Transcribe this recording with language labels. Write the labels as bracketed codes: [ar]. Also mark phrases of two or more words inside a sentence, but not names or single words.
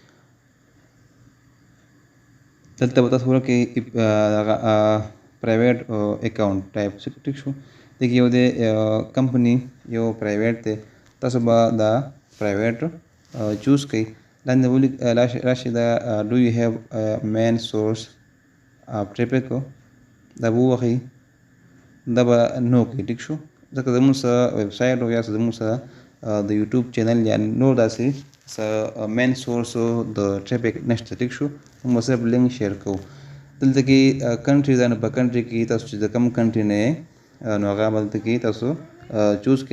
[ps] دلته به تاسو ورکړئ هغه [en] private account [ps] ټایپ. ټیک شو. دې کې یو دی کمپني، یو پرایویټ دی. تاسو به دا پرایویټ چوز کړئ. لاندې راشئ، دا [en] do you have main source of traffic, [ps] دا به ووهئ. دا به نو کوي. ټیک شو. ځکه زموږ سره ویبسایټ او یا زموږ سره د یوټیوب چینل یا نور داسې [en] main source [ps] د ټریفک نشته. ټیک شو. موږ صرف لینک شیر کوو. دلته کې کنټري ده، نو په کنټري کې تاسو چې د کوم کنټري نه یې، نو هغه به دلته کې تاسو چوز کړئ.